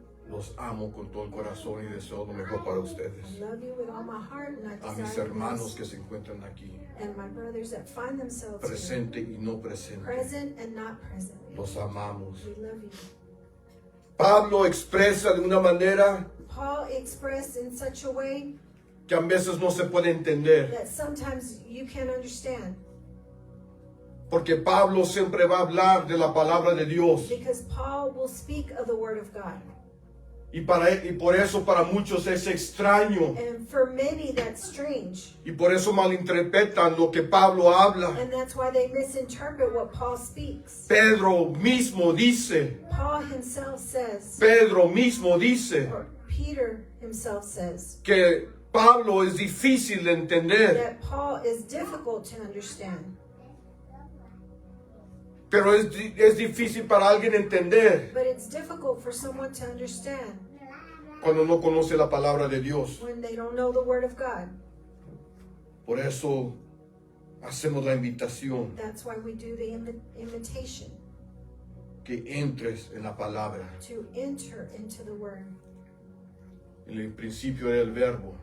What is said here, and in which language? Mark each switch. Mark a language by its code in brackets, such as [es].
[es] los amo con todo el corazón y deseo lo mejor para [en] I [es] ustedes. [en] love you with all my heart, and I [es] A mis [en] desire [es] hermanos [en] the [es] que se encuentran aquí, [en] best. And my brothers that find themselves here, [es] presente y no presente, [en] present and not present, [es] los amamos. [en] we love you. [es] Pablo expresa de una manera [en] Paul expressed in such a way [es] que a veces no se puede entender, [en] that sometimes you can't understand, [es] porque Pablo siempre va a hablar de la palabra de Dios. [en] because Paul will speak of the Word of God. [es] Y por eso para muchos es extraño. [en] And for many, that's strange. [es] Y por eso malinterpretan lo que Pablo habla. [en] And that's why they misinterpret what Paul speaks. [es] Pedro mismo dice, [en] Paul himself says, [es] Pedro mismo dice [en] or Peter himself says, [es] que Pablo es difícil de entender, [en] that Paul is difficult to understand. [es] pero es difícil para alguien entender [en] But it's difficult for someone to understand [es] cuando no conoce la palabra de Dios. [en] when they don't know the Word of God. [es] Por eso hacemos la invitación [en] That's why we do the invitation [es] que entres en la palabra. [en] to enter into the Word. [es] En el principio era el verbo,